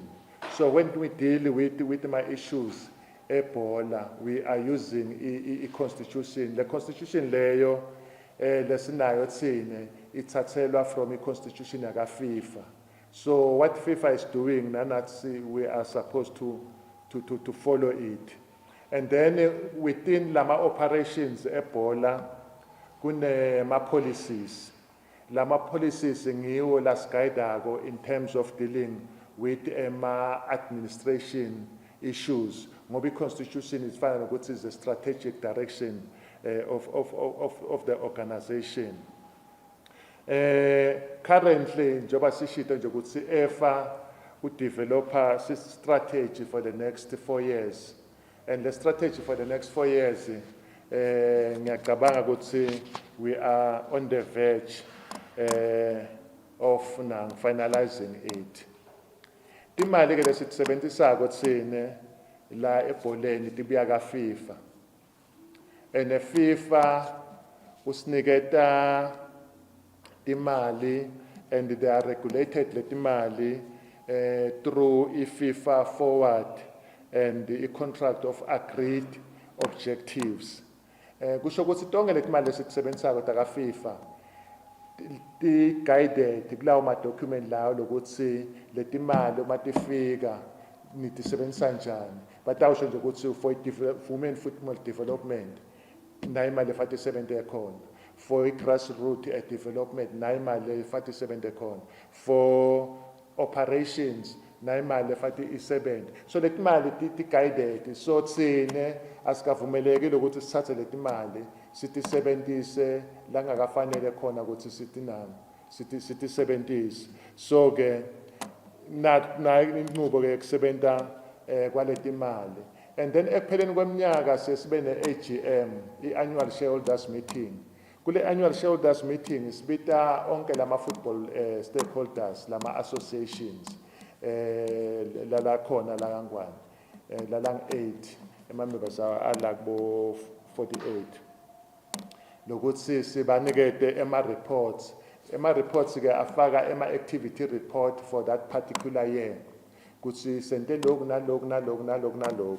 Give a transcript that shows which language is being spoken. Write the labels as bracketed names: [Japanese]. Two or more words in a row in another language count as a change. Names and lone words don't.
[English] So when we deal with my issues ebhola, we are using i-constitution. The constitution [Swati] leyo lesinayo thine ithathelwa from i-constitution yaka FIFA. [English] So what FIFA is doing, we are supposed to follow it. And then within lama operations [Swati] ebhola, kune ma [English] policies. [Swati] Lama policies ngiwo lasiguidako [English] in terms of dealing with administration issues. Ngoba constitution is fine, which is the strategic direction of the organization. Currently, [Swati] njoba sishito nje ukuthi [English] EFA developer strategy for the next 4 years. And the strategy for the next 4 years, [Swati] ngiyacabanga ukuthi [English] we are on the verge of finalizing it. [Swati] Timali ke lesisebenzisako tsine la ebholeni tibuya ka FIFA. [English] And FIFA [Swati] usiniketa timali [English] and they are regulated [Swati] le timali [English] through FIFA Forward and the contract of agreed objectives. [Swati] kusho ukuthi tonke letimali lesisebenzisako taka FIFA ti-guided kulawo ma-document lawo lokuthi letimali uma tifika nitisebenzisa njani batawusho nje ukuthi [English] for women football development [Swati] nayo imali efathi isebenze khona, [English] for i-grassroot development [Swati] nayo imali efathi isebenze khona, [English] for operations [Swati] nayo imali efathi isebenze. So letimali ti-guided, so tsine asikavumelekile ukuthi sithathe letimali sitisebentise langakafanele khona ukuthi sitisebentise. So ke na inqubo ke kusebenta kwaletimali. [English] And then [Swati] ekupheleni kweminyaka sesibe ne-AGM, [English] i-annual shareholders meeting. [Swati] Kule [English] annual shareholders meeting [Swati] sibita onke lama [English] football stakeholders, [Swati] lama associations lala khona la kangwane lalang 8 members ala kubo 48 lokuthi sibanikete ema-reports ke afaka ema-activity report [English] for that particular year [Swati] kuthi sente lokhu nalokhu.